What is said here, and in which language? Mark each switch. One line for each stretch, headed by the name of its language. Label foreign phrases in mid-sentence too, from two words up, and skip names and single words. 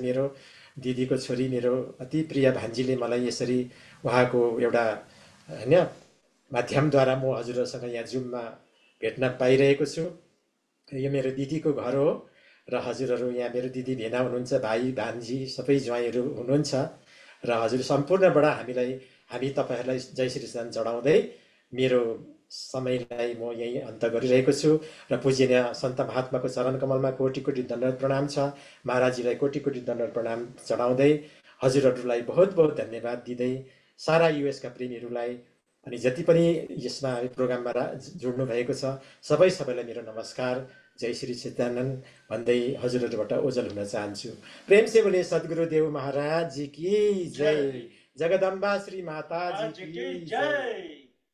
Nepali: मेरो दिदीको छोरी, मेरो अति प्रिय भान्जीले मलाई यसरी उहाँको एउटा होइन माध्यमद्वारा म हजुरहरूसँग यहाँ जुममा भेट्न पाइरहेको छु। यो मेरो दिदीको घर हो र हजुरहरू यहाँ मेरो दिदी भेना हुनुहुन्छ, भाइ भान्जी सबै ज्वाइँहरू हुनुहुन्छ र हजुर सम्पूर्णबाट हामी तपाईँहरूलाई जय श्री कृष्ण चढाउँदै मेरो समयलाई म यहीँ अन्त गरिरहेको छु। र पूजनीय सन्त महात्माको चरण कमलमा कोटि कोटि दण्डवत प्रणाम छ। महाराजीलाई कोटि कोटि दण्डवत प्रणाम चढाउँदै हजुरहरूलाई बहुत बहुत धन्यवाद दिँदै सारा युएसका प्रेमीहरूलाई अनि जति पनि यसमा प्रोग्राममा जोड्नु भएको छ सबैलाई मेरो नमस्कार, जय श्री सच्चिदानन्द भन्दै हजुरहरूबाट ओझल हुन चाहन्छु।
Hindi: प्रेम से बोले सद्गुरुदेव महाराज जी की जय, जगदम्बा श्री माता जी की जय।